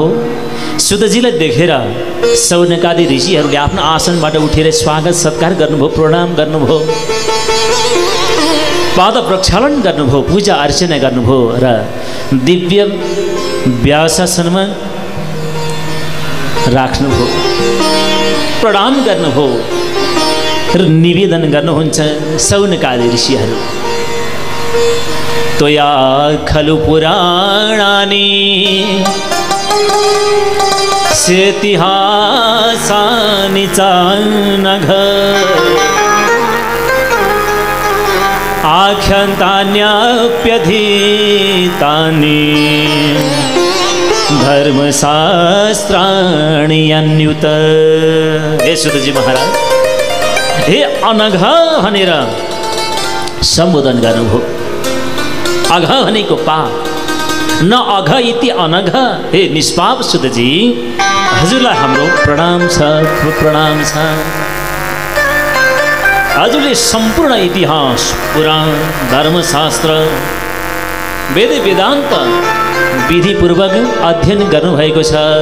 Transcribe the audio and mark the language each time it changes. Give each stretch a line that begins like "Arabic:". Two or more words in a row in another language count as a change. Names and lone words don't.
Nepali: सुतजीलाई देखेर शौनकादि ऋषिहरूले आफ्नो आसनबाट उठेर स्वागत सत्कार गर्नुभयो, प्रणाम गर्नुभयो, पाद प्रक्षालन गर्नुभयो, पूजा अर्चना गर्नुभयो र दिव्य व्यासासनमा राख्नुभयो, प्रणाम गर्नुभयो र निवेदन गर्नुहुन्छ।
Sanskrit: शौनकादि ऋषिहरू त्वया खलु पुराणानि सेतिहासानि च नघ आख्यान्तान्यप्यधीतानि धर्मशास्त्राणि अन्युत।
Nepali: हे सुतजी महाराज, हे अनघ भनेर सम्बोधन गर्नुभयो। अघ भनेको पाप,
Sanskrit: न अघ इति अनघ।
Nepali: हे निष्पाप सुतजी, हजुरलाई हाम्रो प्रणाम छ, प्रणाम छ। हजुरले सम्पूर्ण इतिहास पुराण धर्मशास्त्र वेद वेदान्त विधिपूर्वक अध्ययन गर्नुभएको छ।